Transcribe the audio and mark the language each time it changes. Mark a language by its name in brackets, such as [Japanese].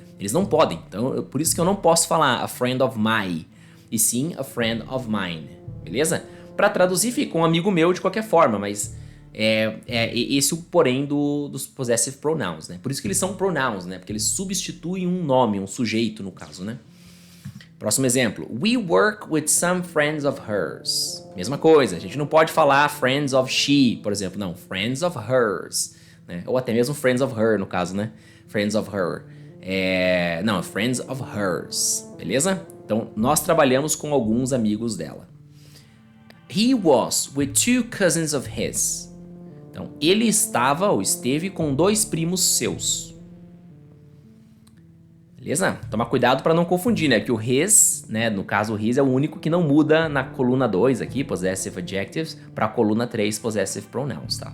[Portuguese] Eles não podem, então por isso que eu não posso falar [English] a friend of my, [Portuguese] e sim [English] a friend of mine, [Portuguese] beleza? Para traduzir fica um amigo meu de qualquer forma, mas esse o porém dos possessive pronouns, né? Por isso que eles são pronouns, né? Porque eles substituem um nome, um sujeito no caso, né? Próximo exemplo. [English] We work with some friends of hers. [Portuguese] Mesma coisa, a gente não pode falar [English] friends of she, [Portuguese] por exemplo, não, [English] friends of hers, [Portuguese] né? Ou até mesmo [English] friends of her [Portuguese] no caso, né? [English] Friends of her. [Portuguese] Não, [English] friends of hers, [Portuguese] beleza? Então, nós trabalhamos com alguns amigos dela. [English] He was with two cousins of his. [Portuguese] Então, ele estava ou esteve com 2 primos seus. Beleza? Tomar cuidado para não confundir, né? Que o his, né? No caso, o his é o único que não muda na coluna 2 aqui, possessive adjectives, para a coluna 3, possessive pronouns, tá?